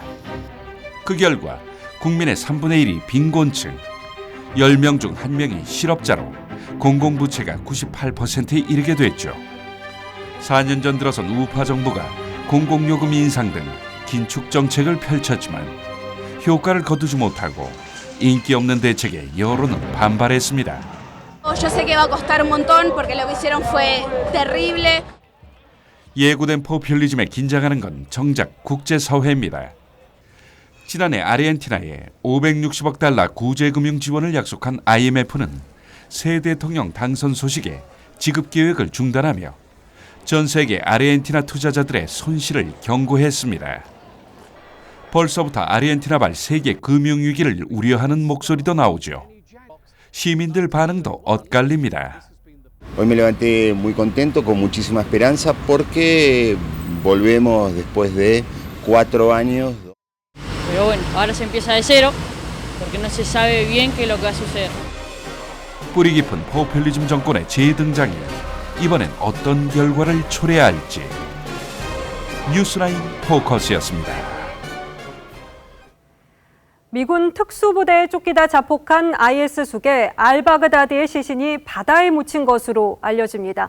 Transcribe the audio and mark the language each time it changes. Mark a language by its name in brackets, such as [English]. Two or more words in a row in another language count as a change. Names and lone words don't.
[Korean] 그 결과 국민의 3분의 1이 빈곤층, 10명 중 1명이 실업자로 공공부채가 98%에 이르게 됐죠. 4년 전 들어선 우파 정부가 공공요금 인상 등 긴축 정책을 펼쳤지만 효과를 거두지 못하고 인기 없는 대책에 여론은 반발했습니다. [Spanish] Yo sé que va a costar un montón porque lo que hicieron fue terrible. [Korean] 예고된 포퓰리즘에 긴장하는 건 정작 국제사회입니다. 지난해 아르헨티나에 560억 달러 구제금융 지원을 약속한 IMF는 새 대통령 당선 소식에 지급 계획을 중단하며 전 세계 아르헨티나 투자자들의 손실을 경고했습니다. 벌써부터 아르헨티나발 세계 금융위기를 우려하는 목소리도 나오죠. 시민들 반응도 엇갈립니다. [Spanish] Hoy me levanté muy contento, con muchísima esperanza, porque volvemos después de 4 años. Pero bueno, ahora se empieza de cero, porque no se sabe bien qué es lo que va a suceder. [Korean] 뿌리 깊은 포퓰리즘 정권의 재등장이 이번엔 어떤 결과를 초래할지. 뉴스라인 포커스였습니다. 미군 특수부대에 쫓기다 자폭한 IS 수계 알바그다디의 시신이 바다에 묻힌 것으로 알려집니다.